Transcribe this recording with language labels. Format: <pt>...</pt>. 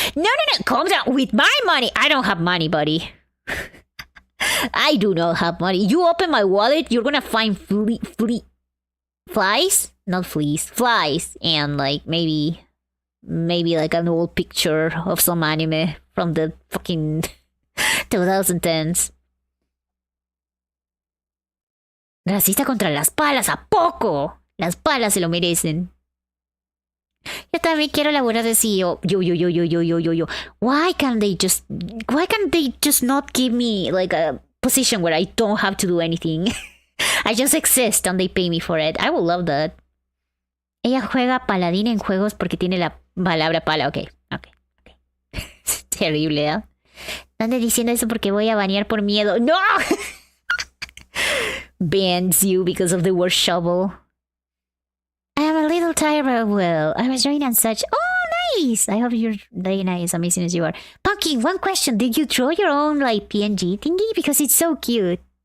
<en>No, no, no. Calm down. With my money. I don't have money, buddy. I do not have money. You open my wallet, you're gonna find flies? Not fleas. Flies. And like maybe like an old picture of some anime from the fucking 2010s.</en> <es>Racista contra las palas, ¿a poco? Las palas se lo merecen. Yo también quiero laburar de CEO. Yo.</es> <en>Why can't they just not give me like a position where I don't have to do anything? I just exist and they pay me for it. I would love that.</en> <es>Ella juega paladín en juegos porque tiene la palabra pala. Ok. Terrible, ¿eh? No andes diciendo eso porque voy a banear por miedo. ¡No!</es> <en>Bans you because of the word shovel. I am a little tired, but well, I was drawing and such. Oh, nice! I hope you're very nice, amazing as you are. Pumpkin, one question. Did you draw your own, like, PNG thingy? Because it's so cute.</en>